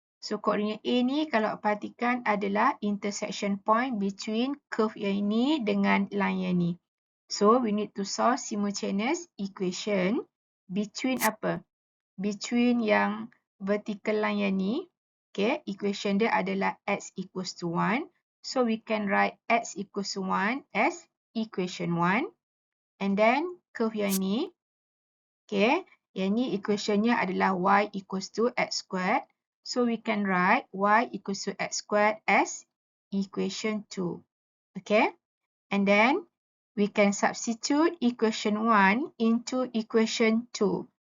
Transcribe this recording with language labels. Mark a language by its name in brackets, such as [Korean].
[Malay] So, coordinate A ni kalau perhatikan adalah [English] intersection point between curve [Malay] yang ini dengan line yang ni. [English] So, we need to solve simultaneous equation between [Malay] apa? [English] Between [Malay] yang [English] vertical line yang ni. Okay, equation [Malay] dia adalah [English] x equals to 1. So, we can write x equals to 1 as equation 1. And then, curve yang ni. Okay, [Malay] yang ni equationnya adalah [English] y equals to x squared. So, we can write y equals to x squared as equation 2. Okay, and then, we can substitute equation 1 into equation 2.